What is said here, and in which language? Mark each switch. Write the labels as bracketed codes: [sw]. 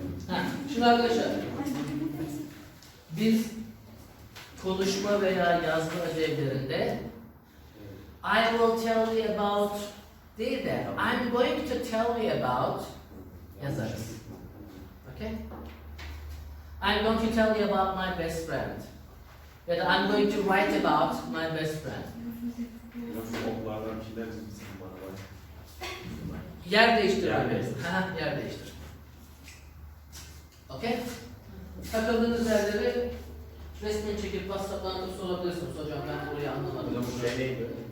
[tr] Ha, şimdi arkadaşlar, biz konuşma veya yazma ödevlerinde [en] I will tell you about [tr] değil de [en] I'm going to tell you about [tr] yazarız. [en] Okay? I'm going to tell you about my best friend. [tr] Ya da [en] I'm going to write about my best friend. [tr] Nasıl oklardan bir şeyler çizmişsin bana bak. Yer değiştir Yer abi. değiştir. Ha, yer değiştir. Okay? Takıldığınız yerleri resmen çekip WhatsApp'tan da sorabilirsiniz. Hocam ben burayı anlamadım. Hocam bu şey neydi?